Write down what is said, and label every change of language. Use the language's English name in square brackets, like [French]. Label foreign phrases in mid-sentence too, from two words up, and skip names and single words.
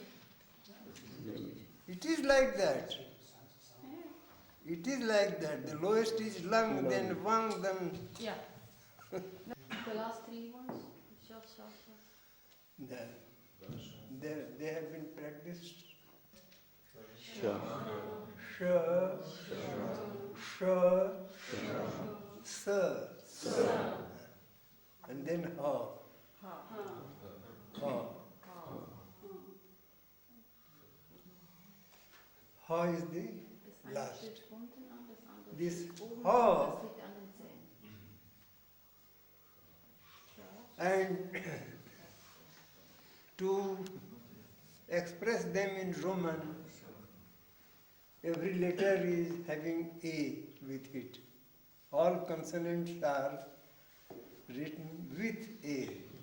[English] change it. It is like that. It is like that. The lowest is lung, then wang, then Yeah. The last three ones? Short, short, short. they have been practiced. Sha Sha, sha, sa, and then ha. Ha. Ha is the [German] Das eine [English] last. [German] steht unten an, das andere [English] This [German] steht oben, [English] ha. [German] das liegt an den Zähnen. [English] And to express them in Roman, every letter is having A with it. All consonants are written with A.